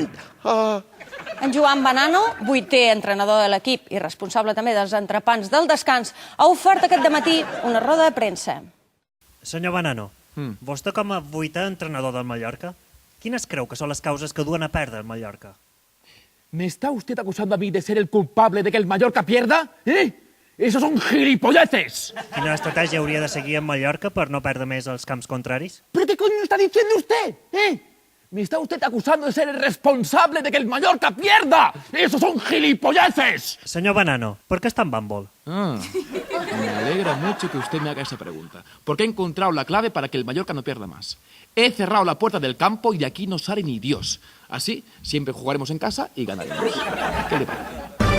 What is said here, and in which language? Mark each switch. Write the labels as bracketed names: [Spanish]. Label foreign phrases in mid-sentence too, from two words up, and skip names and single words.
[Catalan] En Joan Banano, 8è entrenador de l'equip i responsable també dels entrepans del descans, ha ofert aquest dematí una roda de premsa. Senyor Banano, vostè com a 8è entrenador del Mallorca, quines creu que són les causes que duen a perdre el Mallorca? [Spanish] ¿Me está usted acusando a mí de ser el culpable de que el Mallorca pierda? ¡Esos son gilipolleces! [Catalan] Quina estratègia hauria de seguir en Mallorca per no perdre més els camps contraris? [Spanish] ¿Pero qué coño está diciendo usted? ¿Me está usted acusando de ser el responsable de que el Mallorca pierda? ¡Esos son gilipolleces! [Catalan] Senyor Banano, per què està en bàmbol? [Spanish] Me alegra mucho que usted me haga esa pregunta, porque he encontrado la clave para que el Mallorca no pierda más. He cerrado la puerta del campo y de aquí no sale ni Dios. Así, siempre jugaremos en casa y ganaremos. ¿Qué le parece?